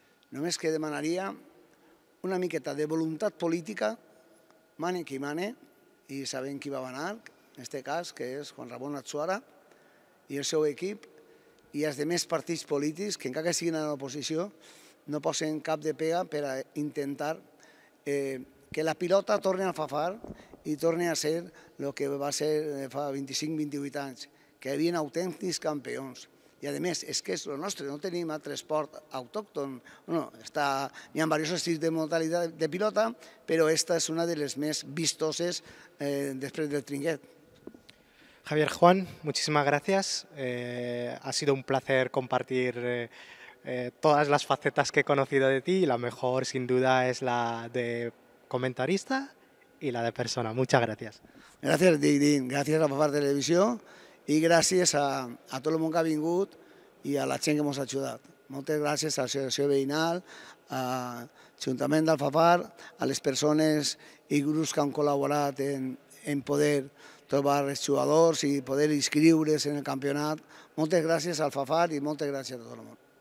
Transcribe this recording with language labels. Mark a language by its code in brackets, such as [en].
[ca] Només que demanaria una miqueta de voluntat política, mane qui mane, i sabem qui va manar, en aquest cas, que és Juan Ramon Atsuara i el seu equip, i els altres partits polítics, que encara que siguin a l'oposició, no posen cap de pega per a intentar que la pilota torni a Alfafar i torni a ser el que va ser fa 25-28 anys, que hi havia autèntics campions i a més és que és el nostre, no tenim altre esport autòcton. Hi ha diversos estils de modalitat de pilota, però esta és una de les més vistoses després del trinquet. [es] Javier, Juan, muchísimas gracias. Ha sido un placer compartir todas las facetas que he conocido de ti y la mejor sin duda es la de comentarista y la de persona. Muchas gracias. [ca] Gràcies, Dic, gràcies a Fafar Televisió i gràcies a tot el món que ha vingut i a la gent que ens ha ajudat. Moltes gràcies a l'Associació Veïnal, a l'Ajuntament d'Alfafar, a les persones i grups que han col·laborat en poder trobar els jugadors i poder inscriure's en el campionat. Moltes gràcies al Alfafar i moltes gràcies a tot el món.